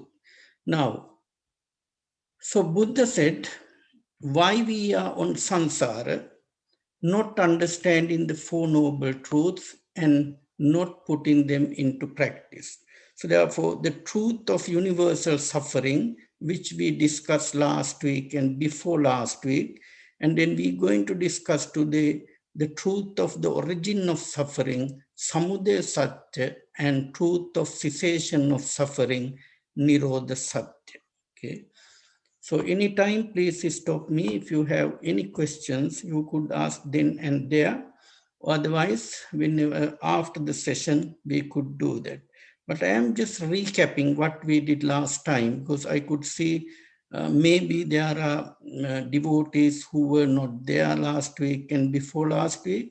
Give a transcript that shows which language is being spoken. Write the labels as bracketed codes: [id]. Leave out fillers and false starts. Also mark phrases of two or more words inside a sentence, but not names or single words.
[en] Now, so Buddha said, why we are on samsara, not understanding the Four Noble Truths and not putting them into practice. So therefore, the truth of universal suffering, which we discussed last week and before last week, and then we're going to discuss today the truth of the origin of suffering, [sa] samudaya satya, [en] and truth of cessation of suffering, [sa] nirodha satya. [en] Okay. So anytime, please stop me. If you have any questions, you could ask then and there. Otherwise, whenever after the session, we could do that. But I am just recapping what we did last time, because I could see maybe there are devotees who were not there last week and before last week.